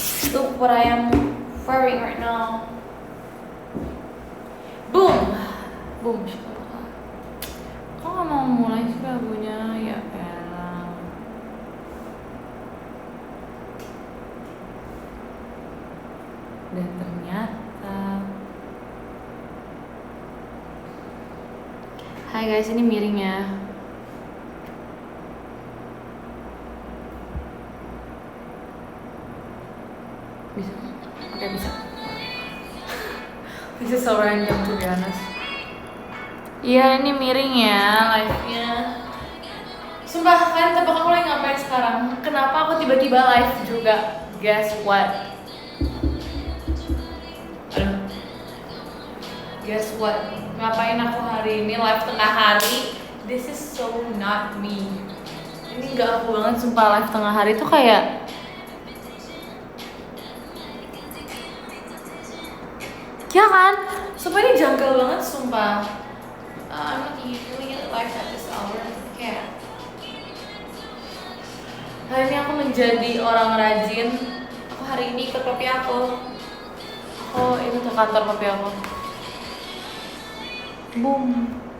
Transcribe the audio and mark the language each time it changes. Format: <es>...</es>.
<en>Look what I am wearing right now. Boom. Boom.</en> <id>Kok gak mau mulai sih lagunya? Ya elah. Dan ternyata hai guys, ini miring ya. Bisa? Oke, bisa.</id> <en>This is so random to be honest.</en> <id>Iya, ini miring ya live-nya. Sumpah, kalian tebak aku lagi ngapain sekarang? Kenapa aku tiba-tiba live juga?</id> <en>Guess what? Aduh. Guess what?</en> <id>Ngapain aku hari ini live tengah hari?</id> <en>This is so not me.</en> <id>Ini gak aku banget, sumpah live tengah hari tuh kayak ya kan? Sumpah ini janggal banget, sumpah.</id> <en>I'm not usually live at this hour.</en> <id>Kayak hari ini aku menjadi orang rajin. Aku hari ini ikut papi aku. Oh, ini tuh kantor papi aku. Boom.</id>